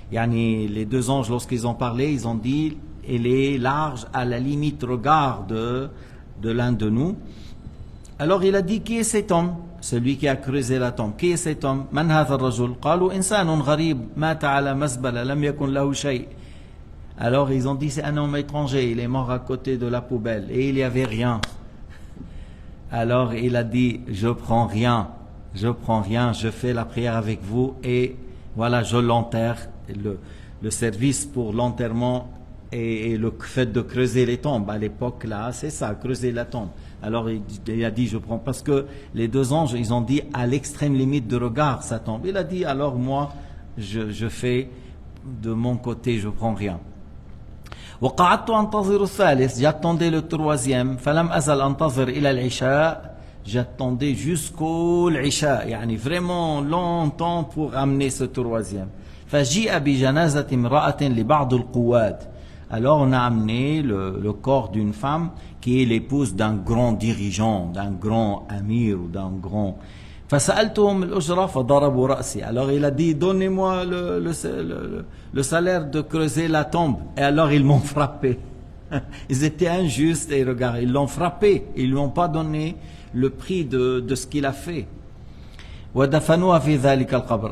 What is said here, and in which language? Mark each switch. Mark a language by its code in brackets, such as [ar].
[fr] Les 2 anges, lorsqu'ils ont parlé, ils ont dit, il est large à la limite regard de l'un de nous. Alors il a dit, qui est cet homme? Celui qui a creusé la tombe. Qui est cet homme? [ar] Man hadha ar-rajul? قالوا إنسان غريب مات على مزبلة لم يكن له شيء. [fr] Alors ils ont dit c'est un homme étranger, il est mort à côté de la poubelle et il n'y avait rien. Alors il a dit je prends rien, je fais la prière avec vous et voilà je l'enterre. Le service pour l'enterrement et le fait de creuser les tombes à l'époque là, c'est ça, creuser la tombe. Alors il a dit je prends, parce que les 2 anges ils ont dit à l'extrême limite de regard sa tombe. Il a dit alors moi je fais de mon côté, je prends rien. [ar] وقعدت أنتظر الثالث, [fr] j'attendais le troisième, [ar] فلم أزل أنتظر إلى العشاء, [fr] j'attendais jusqu'au l'isha, يعني vraiment longtemps pour amener ce troisième. [ar] فجيء بجنازة امرأة لبعض القواد. [fr] Alors on a amené le corps d'une femme qui est l'épouse d'un grand dirigeant, d'un grand amir ou d'un grand. [ar] فسألتهم الأجرة فضربوا رأسي. [fr] Alors il a dit donnez-moi le salaire de creuser la tombe. Et alors ils m'ont frappé. Ils étaient injustes et regarde, ils l'ont frappé. Ils lui ont pas donné le prix de ce qu'il a fait. [ar] وَدَفَنُوهَا فِي ذَلِكَ الْقَبْرِ.